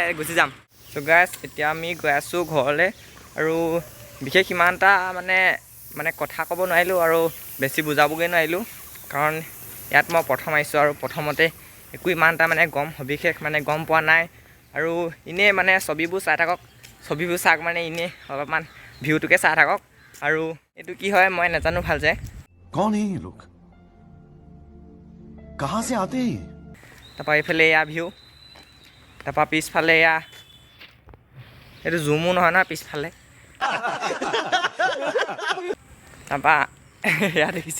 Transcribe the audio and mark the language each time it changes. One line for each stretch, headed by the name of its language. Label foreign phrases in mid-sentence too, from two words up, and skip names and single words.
Assamese: গুচি যাম
English: so guys
Assamese: এতিয়া আমি গৈ আছোঁ ঘৰলৈ আৰু বিশেষ ইমান এটা মানে কথা ক'ব নোৱাৰিলোঁ আৰু বেছি বুজাবগৈ নোৱাৰিলোঁ কাৰণ ইয়াত মই প্ৰথম আহিছোঁ আৰু প্ৰথমতে একো ইমান এটা মানে সবিশেষ মানে গম পোৱা নাই আৰু এনেই মানে ছবিবোৰ চাই থাকক ছবিবোৰ চাওক মানে এনেই অলপমান ভিউটোকে চাই থাকক আৰু এইটো কি হয় মই নাজানো ভাল যে
Hindi: कौन है ये लोग कहाँ से आते हैं
Assamese: তাৰপৰা এইফালে এয়া ভিউ তাৰপৰা পিছফালে এয়া এইটো জুমো নহয় নহয় পিছফালে তাৰপৰা এয়া দেখিছে